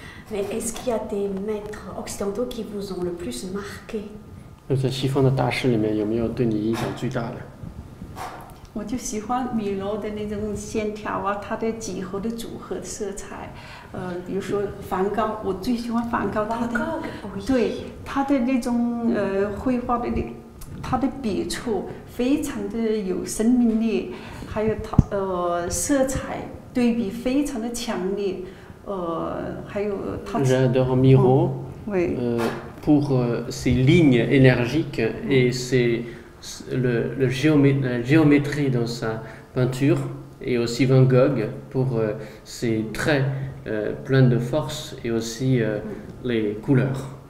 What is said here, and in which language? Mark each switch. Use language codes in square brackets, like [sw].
[fr] Mais est-ce qu'il y a des maîtres occidentaux qui vous ont le plus marqué? [zh] 在西方的大师里面，有没有对你影响最大的？我就喜欢米罗的那种线条啊，他的几何的组合色彩，比如说梵高，我最喜欢梵高，对他的那种绘画的他的笔触非常的有生命力，还有他色彩对比非常的强烈，还有他。 [fr] J'adore Miro pour ses lignes énergiques et la géométrie dans sa peinture, et aussi Van Gogh pour ses traits pleins de force et aussi les couleurs.